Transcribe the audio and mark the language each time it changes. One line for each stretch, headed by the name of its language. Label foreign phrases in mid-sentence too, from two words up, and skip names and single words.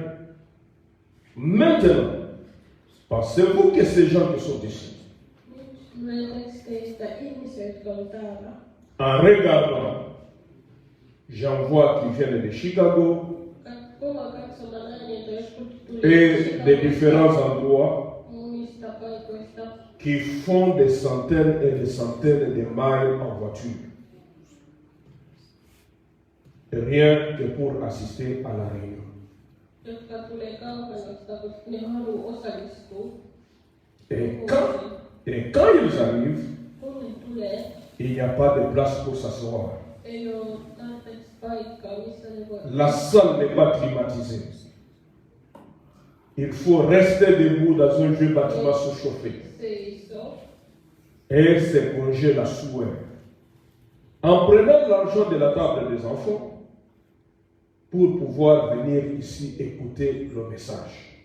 French: Maintenant, pensez-vous que ces gens qui sont ici, en regardant, j'en vois qui viennent de Chicago et des différents endroits, qui font des centaines et des centaines de miles en voiture. Rien que pour assister à la réunion.
Finnish: jotka tulee kampanjasta, koska ne haluaa osallistua.
French: Et quand ils arrivent,
Finnish: Kun ne tulee,
French: il n'y a pas de place pour s'asseoir.
Finnish: ei ole tarpeeksi paikkaa, missä ne voi.
French: La salle n'est pas climatisée. Il faut rester debout dans un vieux bâtiment surchauffé
Finnish: Seisoo.
French: et s'éponger la sueur. En prenant l'argent de la table des enfants pour pouvoir venir ici écouter le message.